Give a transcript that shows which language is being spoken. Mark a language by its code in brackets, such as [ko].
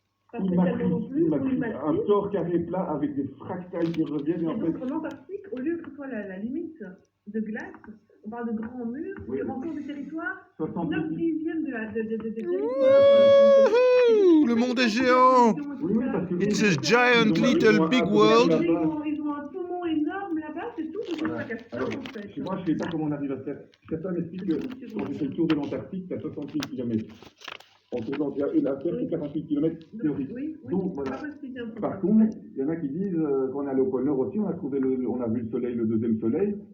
[fr] Pas spécialement non plus, ou une matrice. Un tort carré plat avec des fractales qui reviennent. Et en fait. En Antarctique, au lieu que ce soit la limite de glace, on parle de grands murs, il y a encore des territoires, 9 dixièmes des territoires. Le monde est géant. [en] It's a giant little big world. [fr] Ils ont un poumon énorme là-bas, c'est tout. Moi, je ne sais pas comment on arrive à faire. Certains m'expliquent que quand j'ai fait le tour de l'Antarctique, c'est à 68 km. En tournant, la Terre, c'est 48 km théorique. Donc, voilà. Par contre, il y en a qui disent, quand on est allé au pôle Nord aussi, on a vu le soleil, le deuxième soleil.